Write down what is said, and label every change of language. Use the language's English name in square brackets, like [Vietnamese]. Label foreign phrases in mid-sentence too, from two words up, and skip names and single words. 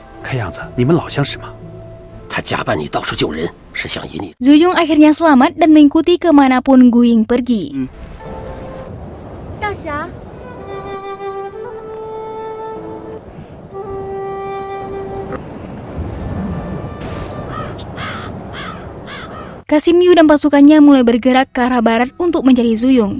[Chinese] 看样子你们老相识吗？他假扮你到处救人，是想引你。 [Indonesian] Zuyong akhirnya selamat dan mengikuti kemanapun Guying pergi. [Chinese] 大侠。 [Indonesian] Kasim Yu dan pasukannya mulai bergerak ke arah barat untuk mencari Zuyong.